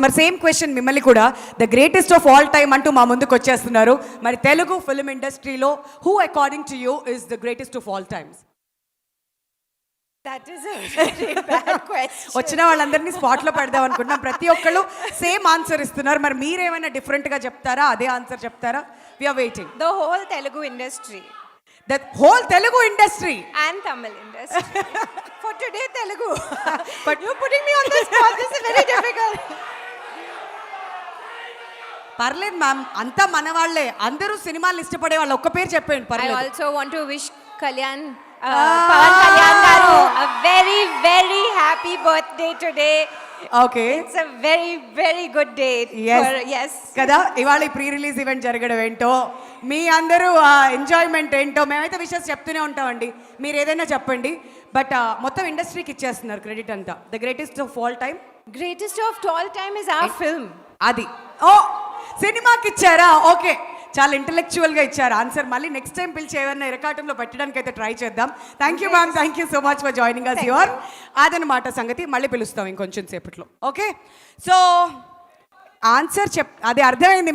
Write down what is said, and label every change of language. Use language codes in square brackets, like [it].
[te] మరి same question మిమ్మల్ని కూడా, [en] the greatest of all time [te] అంటూ మా ముందుకు వచ్చేస్తున్నారు. మరి తెలుగు ఫిల్మ్ ఇండస్ట్రీలో [en] Who according to you is the greatest of all times? That is a very bad question. [te] వచ్చిన వాళ్ళందరినీ స్పాట్లో పెడదాం అనుకుంటున్నాం. ప్రతి ఒక్కళ్ళు సేమ్ ఆన్సర్ ఇస్తున్నారు. మరి మీరేమైనా డిఫరెంట్గా చెప్తారా, అదే ఆన్సర్ చెప్తారా? [en] We're waiting. The whole Telugu industry the whole Telugu industry and Tamil industry. For today, Telugu. But you're putting me on the spot. This is very difficult. [te] పర్లేదు మ్యామ్, అంతా మన వాళ్ళే, అందరూ సినిమాలు ఇష్టపడే వాళ్ళు. ఒక్క పేరు చెప్పండి [en] I [te] పర్లేదు. [en] also want to wish Kalyan, Pawan Kalyan garu, a very, very happy birthday today. Okay, It's a very, very good day. Yes. [te] కదా, ఇవాళ ఈ ప్రీ రిలీజ్ ఈవెంట్ జరగడం ఏంటో, మీ అందరూ ఎంజాయ్మెంట్ ఏంటో, మేమైతే విషయాలు చెప్తూనే ఉంటామండి. మీరు ఏదైనా చెప్పండి. బట్ మొత్తం ఇండస్ట్రీకి ఇచ్చేస్తున్నారు క్రెడిట్ అంతా. [en] The greatest of all time, Greatest of all time is our film. [te] అది ఓ సినిమాకి ఇచ్చారా? ఓకే, చాలా ఇంటెలెక్చువల్గా ఇచ్చారు ఆన్సర్. మళ్ళీ నెక్స్ట్ టైం పిలిచి ఏమైనా ఇరకాటంలో పెట్టడానికి అయితే ట్రై చేద్దాం. [en] Thank you ma'am, thank you so much for joining us your. [te] అదనమాట సంగతి. మళ్ళీ పిలుస్తాం ఇంకొంచెం సేపట్లో. ఓకే, సో ఆన్సర్ అది అర్థమైంది.